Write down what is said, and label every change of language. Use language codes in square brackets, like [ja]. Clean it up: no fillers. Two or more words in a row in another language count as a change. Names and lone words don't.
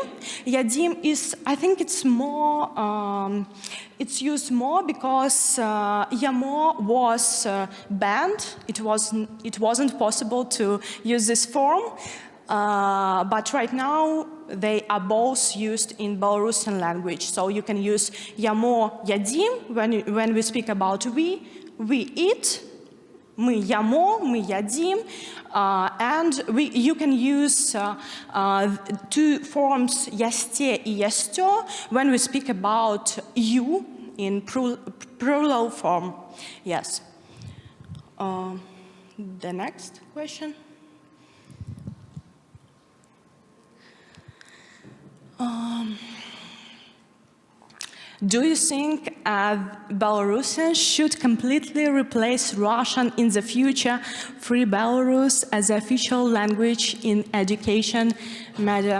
[en] Yadim is, I think it's more, it's used more because yamo was banned. It wasn't possible to use this form. But right now, they are both used in Belarusian language. So you can use [be] ямо, ядим [en] when we speak about we eat, [be] мы ямо, мы ядим, [en] and you can use two forms [be] ясте и ястё [en] when we speak about you in plural form. Yes. The next question. Do you think Belarusian should completely replace Russian in the future, free Belarus as the official language in education media?